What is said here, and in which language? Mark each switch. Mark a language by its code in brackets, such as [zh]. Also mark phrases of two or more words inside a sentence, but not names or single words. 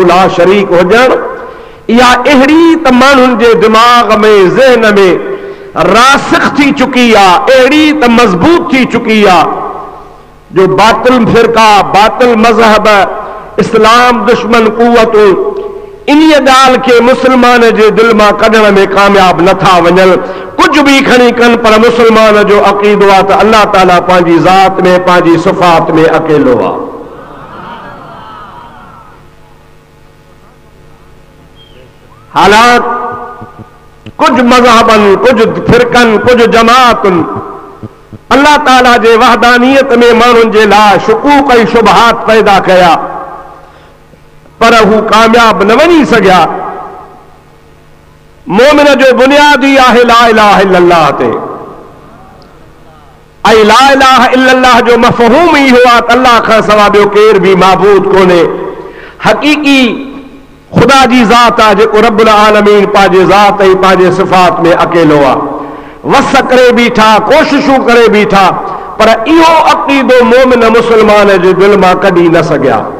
[ar] لا شريك [sd] हुजण, इहा अहिड़ी त माण्हुनि जे दिमाग़ में ज़हन में रासिख थी चुकी आहे, अहिड़ी त मज़बूत थी चुकी आहे जो बातिल फिरका, बातिल मज़हब, इस्लाम दुश्मन कुवतूं इन्ही ॻाल्हि खे मुस्लमान जे दिल मां कढण में कामयाब नथा वञनि। कुझु बि खणी कनि पर मुस्लमान जो अक़ीदो आहे त अल्लाह ताला पंहिंजी ज़ात में, पंहिंजी सिफ़ात में अकेलो आहे। हालात कुछ मज़हबन, कुछ फिरकन, कुछ जमातुन अल्लाह ताला जे वहदानियत में माण्हुनि जे लाइ शुकूक ऐं शुबहात पैदा कया, पर हू कामयाब न वञी सघिया। मोमिन जो बुनियादी आहे [ar] لا إله إلا الله [sd] ते, ऐं [ar] لا إله إلا الله [sd] जो मफ़हूम ई हुआ त अल्लाह खां सवा ॿियो केर बि माबूद कोन्हे। हक़ीक़ी खुदा जी ज़ात आहे जेको [ar] رب العالمين [sd] पंहिंजे ज़ात ऐं पंहिंजे सिफ़ात में अकेलो आहे। वस करे बीठा, कोशिशूं करे बीठा, पर इहो अक़ीदो मोमिन मुस्लमान जे दिल मां कढी न सघिया।